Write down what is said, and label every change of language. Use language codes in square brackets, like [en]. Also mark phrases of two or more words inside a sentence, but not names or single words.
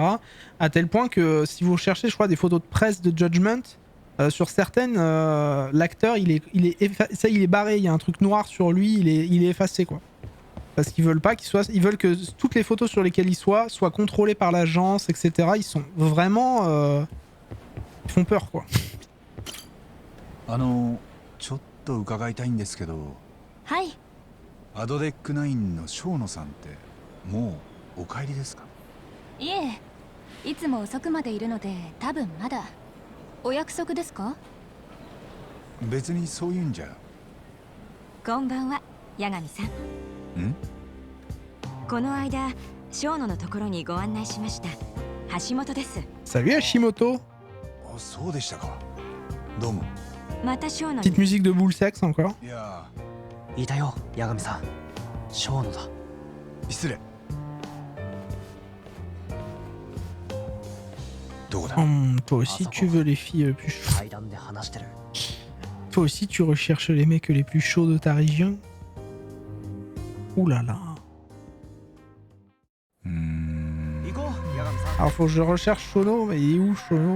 [fr] À tel point que si vous cherchez, je crois, des photos de presse de Judgment, sur certaines, l'acteur, il est barré. Il y a un truc noir sur lui, il est effacé, quoi. Parce qu'ils veulent pas qu'il soit... Ils veulent que toutes les photos sur lesquelles il soit soient contrôlées par l'agence, etc. Ils sont vraiment... Ils font peur, quoi. [ja] ちょっと伺いたいんですけど。はい。アドデック9のショーノさんってもうお帰りですか？いえ、いつも遅くまでいるので多分まだ。お約束ですか？別にそういうんじゃ。こんばんは、八神さん。この間、ショーノのところにご案内しました。橋本です。 [fr] Salut Hashimoto. [ja] あ、そうでしたか。どうも。 [fr] Petite musique de boule sexe encore. [ja] いたよ、八神さん。ショーノだ。失礼。 [fr] Toi aussi tu veux les filles les plus chaudes. Toi aussi tu recherches les mecs les plus chauds de ta région. Ouh là là. Alors faut que je recherche Shono, mais il est où Shono?